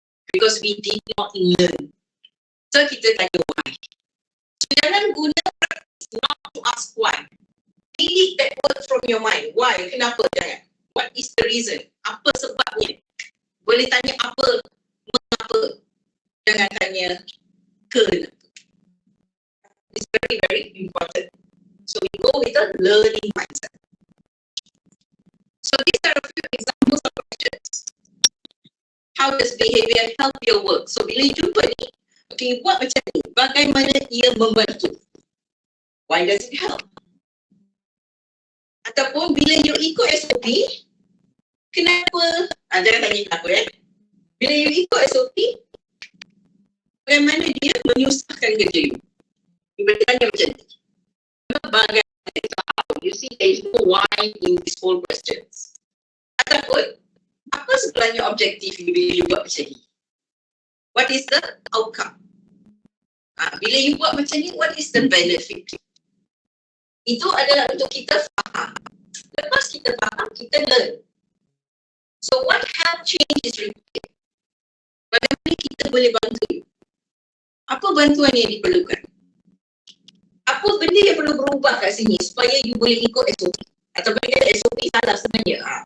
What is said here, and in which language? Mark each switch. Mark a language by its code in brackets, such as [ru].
[en] Because we did not learn. So [ms] kita tanya [en] why. So [ms] jangan guna [en] practice not to ask why. Delete that word from your mind. Why? [ms] Kenapa? Jangan. [en] What is the reason? [ms] Apa sebabnya? Boleh tanya apa, mengapa. Jangan tanya kenapa. [en] It's very, very important. So we go with a learning mindset. So these are a few examples of questions. How does behavior help your work? [ms] So bila you jumpa ni, okay, buat macam ni. Bagaimana ia membantu? [en] Why does it help? [ms] Ataupun bila you ikut SOP, kenapa? Jangan tanya kenapa Bila you ikut SOP, bagaimana dia menyusahkan kerja you? You boleh tanya macam ni. [en] You see, there is no why in these whole questions. [ms] Ataupun, apa sebenarnya objektif you bila you buat macam ni? [en] What is the outcome? [ms] Bila you buat macam ni, [en] what is the benefit? [ms] Itu adalah untuk kita faham. Lepas kita faham, kita learn. [en] So what help change is required. [ms] Bagaimana kita boleh bantu? Apa bantuan yang diperlukan? Apa benda yang perlu berubah kat sini supaya you boleh ikut SOP? Atau benda SOP salah sebenarnya.